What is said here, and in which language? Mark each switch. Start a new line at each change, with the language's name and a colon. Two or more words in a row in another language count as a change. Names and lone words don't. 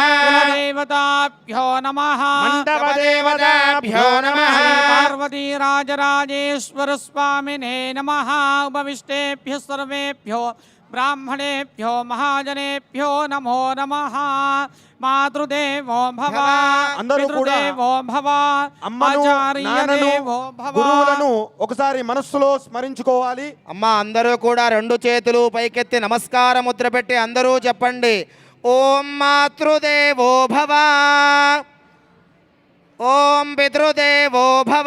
Sanskrit: कुलदेवताभ्यो नमः मण्डपदेवताभ्यो नमः पार्वती राजराजेश्वर स्वामिने नमः उपविष्टेभ्यः सर्वेभ्यो ब्राह्मणेभ्यो महाजनेभ्यो नमो नमः मातृदेवो भव
Telugu: అందరూ కూడా
Sanskrit: పితృదేవో భవ
Telugu: అమ్మను నాన్నను
Sanskrit: ఆచార్యదేవో భవ
Telugu: గురువులను ఒకసారి మనస్సులో స్మరించుకోవాలి. అమ్మ అందరూ కూడా రెండు చేతులు పైకెత్తి నమస్కార ముద్ర పెట్టి అందరూ చెప్పండి.
Sanskrit: ఓం మాతృదేవో భవ, ఓం పితృదేవో భవ,